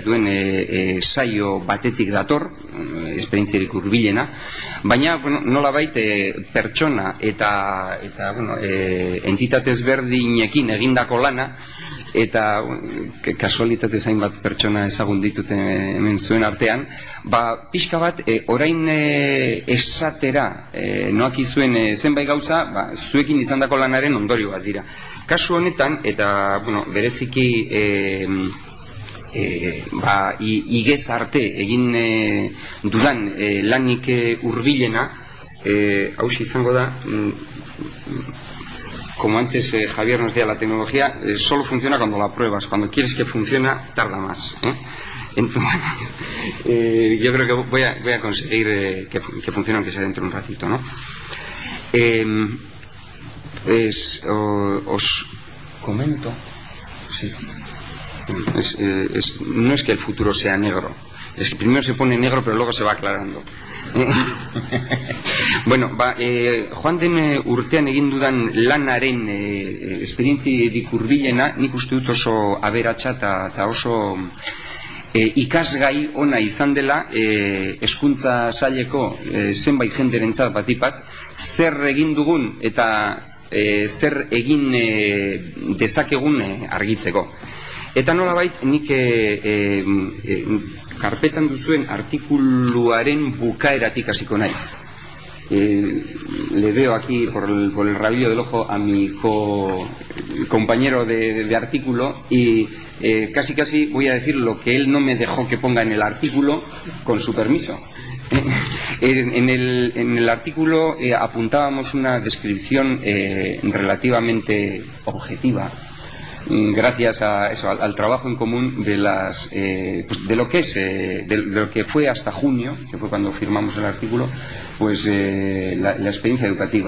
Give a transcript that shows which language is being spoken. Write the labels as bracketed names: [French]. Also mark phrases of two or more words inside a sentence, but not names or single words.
[Basque] duen saio batetik dator, esperientziarik hurbilena, baina nolabait pertsona eta entitate ezberdinekin egindako lana, eta kasualitate zainbat pertsona ezagun ditut hemen zuen artean, pixka bat orain esatera noak izuen zenbait gauza, zuekin izandako lanaren ondorio bat dira. Kasu honetan, eta bereziki igez arte egin dudan lanik hurbilena, hauxe izango da, [Spanish] como antes Javier nos decía, la tecnología solo funciona cuando la pruebas. Cuando quieres que funcione, tarda más. Entonces, yo creo que voy a conseguir que funcione, aunque sea dentro de un ratito, ¿no? Os comento. Sí. No es que el futuro sea negro. Es que primero se pone negro, pero luego se va aclarando. [Basque] Bueno, joan den urtean egin dudan lanaren esperientziarik hurbilena, nik uste dut oso aberatsa eta oso ikasgai ona izan dela hezkuntza saileko zenbait jenderentzat batipat, zer egin dugun eta zer egin dezakegun argitzeko. Eta nolabait nik karpetan duzuen artikuluaren bukaeratik hasiko naiz. [Spanish] Le veo aquí por el rabillo del ojo a mi compañero de artículo y casi voy a decir lo que él no me dejó que ponga en el artículo con su permiso. En el artículo apuntábamos una descripción relativamente objetiva, gracias a eso, al trabajo en común de lo que fue hasta junio, que fue cuando firmamos el artículo, pues la experiencia educativa.